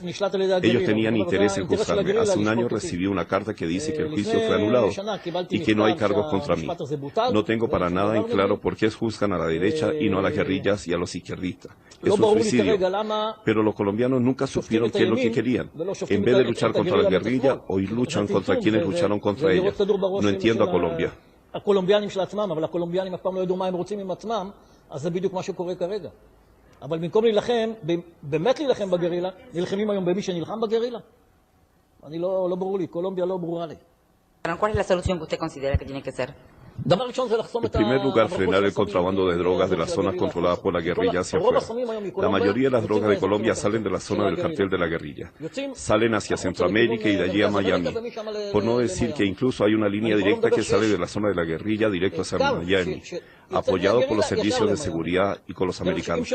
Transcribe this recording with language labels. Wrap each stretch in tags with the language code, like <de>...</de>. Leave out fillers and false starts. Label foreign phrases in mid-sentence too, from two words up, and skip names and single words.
<es>Ellos tenían interés en juzgarme. Hace un año recibí una carta que dice que el juicio fue anulado y que no hay cargos contra mí. No tengo para nada en claro por qué juzgan a la derecha y no a las guerrillas y a los izquierdistas. Es un suicidio. Pero los colombianos nunca supieron qué es lo que querían. En vez de luchar contra la guerrilla, hoy luchan contra quienes lucharon contra ella. No entiendo a Colombia.</es> <he>הקולומביאנים של עצמם, אבל הקולומביאנים אף פעם לא ידעו מה הם רוצים עם עצמם, אז זה בדיוק מה שקורה כרגע. אבל במקום להילחם, באמת להילחם בגרילה, נלחמים היום במי שנלחם בגרילה. אני לא ברור לי, קולומביה לא ברורה לי.</he> <es>¿Cuál es la solución que usted considera que tiene que ser? En primer lugar, frenar el contrabando de drogas de las zonas controladas por la guerrilla hacia afuera. La mayoría de las drogas de Colombia salen de la zona del cartel de la guerrilla. Salen hacia Centroamérica y de allí a Miami. Por no decir que incluso hay una línea directa que sale de la zona de la guerrilla directo hacia Miami, apoyado por los servicios de seguridad y con los americanos.</es>